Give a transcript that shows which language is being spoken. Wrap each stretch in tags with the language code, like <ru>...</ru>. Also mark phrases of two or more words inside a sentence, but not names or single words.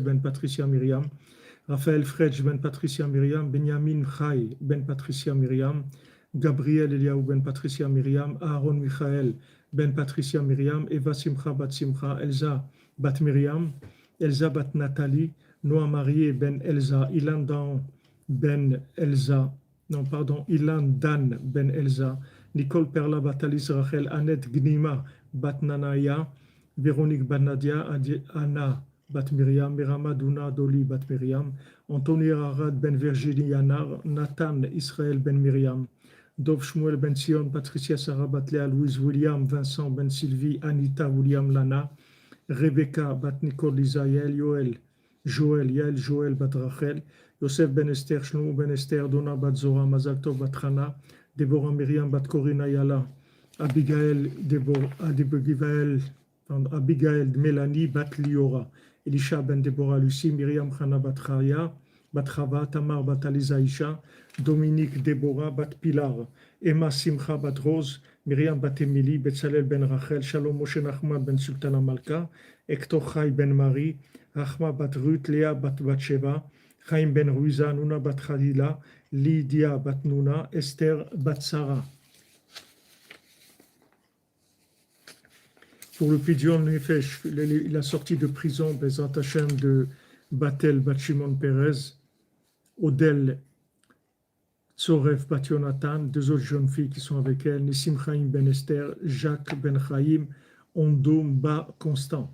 <fr>Ben Patricia Myriam, Raphaël Fredj Ben Patricia Myriam, Benjamin Chai Ben Patricia Myriam, Gabriel Eliaou Ben Patricia Myriam, Aaron Michael Ben Patricia Myriam, Eva Simcha Bat Simcha, Elsa Bat Myriam, Elsa Bat Nathalie, Noah Marié Ben Elsa, Ilan Dan Ben Elsa, non pardon, Ilan Dan Ben Elsa, Nicole Perla Bat Alice Rachel, Annette Gnima Bat Nanaya, Véronique Bat Nadia, Anna Bat Myriam, Mirama Duna Doli Bat Myriam, Anthony Arad Ben Virginie Yanar, Nathan Israël Ben Myriam, Dov Shmuel Ben Sion, Patricia Sarah Bat Léa, Louise William, Vincent Ben Sylvie, Anita William Lana, Rebecca Bat Nicole Isaïel, Joël Yael Joël Bat Rachel, Yosef Ben Esther, Shlomo Ben Esther, Donna Bat Zora, Mazal Tov Bat Chana, Deborah Myriam Bat Corinne Ayala, Abigail Mélanie Bat Liora, Elisha Ben Deborah Lucie, Myriam Chana Bat Chaya, Bat Chava, Tamar Bat Aliza Isha, Dominique Deborah Bat Pilar, Emma Simcha Bat Rose, Myriam Bat Emily, Betzalel Ben Rachel, Shalom Moshe Nachman Ben Sultana Malka, Hector Chai Ben Marie, Achma Bat Ruth, Léa Bat Batsheva, Chaim Ben Ruiza, Nuna Bat Khadila, Lydia Bat Nuna, Esther Bat Sarah. Pour le</fr> <he>Pidyon Nefesh,</he> <fr>la sortie de prison,</fr> <he>Bezat Hashem,</he> <fr>de Batel Bat Shimon Perez, Odel Tsoref Bat Yonatan, deux autres jeunes filles qui sont avec elle, Nissim Chaim Ben Esther, Jacques Ben Chaim, Ondoum Ba Constant.</fr>